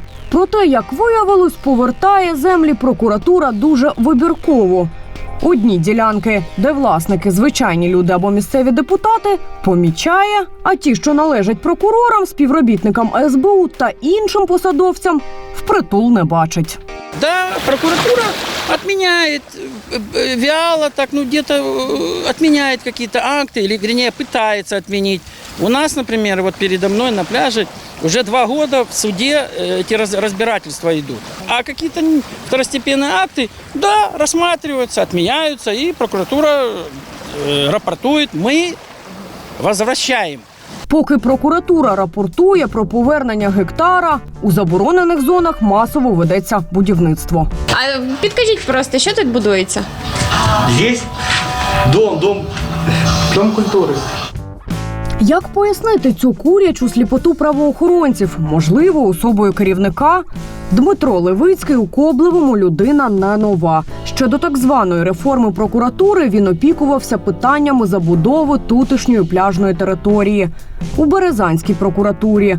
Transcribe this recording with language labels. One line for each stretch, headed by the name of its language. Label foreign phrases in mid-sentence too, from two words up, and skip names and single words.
Ukrainian: Проте, як виявилось, повертає землі прокуратура дуже вибірково. Одні ділянки, де власники звичайні люди або місцеві депутати, помічає, а ті, що належать прокурорам, співробітникам СБУ та іншим посадовцям, впритул не бачить.
Russian: Да, прокуратура отменяет, вяло так, где-то отменяет какие-то акты, или, вернее, пытается отменить. У нас, например, вот передо мной на пляже уже 2 года в суде эти разбирательства идут. А какие-то второстепенные акты, да, рассматриваются, отменяются, и прокуратура рапортует, мы возвращаем.
Ukrainian: Поки прокуратура рапортує про повернення гектара, у заборонених зонах масово ведеться будівництво. А підкажіть просто, що тут будується?
Russian: Есть дом культуры.
Ukrainian: Як пояснити цю курячу сліпоту правоохоронців? Можливо, особою керівника? Дмитро Левицький у Коблевому людина не нова. Ще до так званої реформи прокуратури він опікувався питаннями забудови тутешньої пляжної території у Березанській прокуратурі.